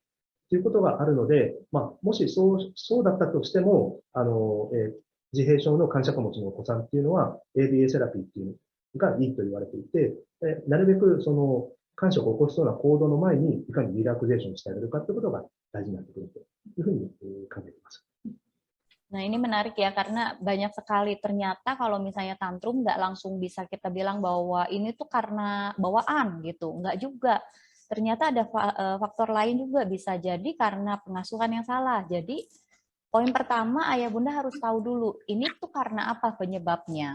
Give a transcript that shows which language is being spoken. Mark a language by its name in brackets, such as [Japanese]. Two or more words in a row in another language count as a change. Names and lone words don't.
[Japanese] ということがあるので、もしそうだったとしても、自閉症の感触持ちのお子さんっていうのは、ABA セラピーっていうのがいいと言われていて、なるべく感触を起こしそうな行動の前に、いかにリラクゼーションしてあげるかということが大事になってくるというふうに考えています。 [Indonesian] Nah, ini menarik ya, karena banyak sekali ternyata kalau misalnya tantrum nggak langsung bisa kita bilang bahwa ini tuh karena bawaan gitu, nggak juga. Ternyata ada faktor lain juga, bisa jadi karena pengasuhan yang salah. Jadi poin pertama, ayah bunda harus tahu dulu, ini tuh karena apa penyebabnya.